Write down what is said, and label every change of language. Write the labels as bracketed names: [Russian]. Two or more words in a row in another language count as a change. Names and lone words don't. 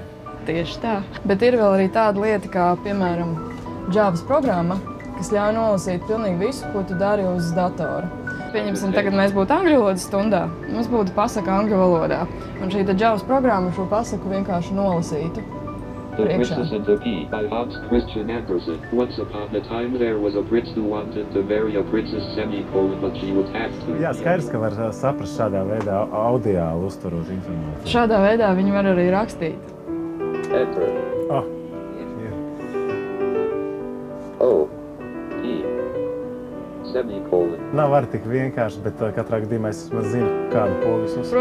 [Latvian] Tieši tā. Bet ir vēl arī tāda lieta, kā, piemēram, Javas programma, kas ļauj nolasīt pilnīgi visu, ko tu dari uz datora. Pieņemsim, tagad mēs būtu angļu valodas stundā. Mums būtu pasaka angļu valodā. Un šī Javas programma šo pasaku vienkārši nolasītu. [English] The Princess and the Pea by Hans Christian Andersen. Once upon a time there was a prince who wanted to marry a princess semicolon, but she would have to. [Latvian] Jā, skaidrs, ka var saprast šādā veidā audiāli uztverot informāciju. Šādā veidā viņi var arī rakstīt. [English] Enter. Oh. O. E. Semicolon. [Latvian] Nav arī tik vienkārši, bet katrā gadījumā es zinu, kādu pogas uztver.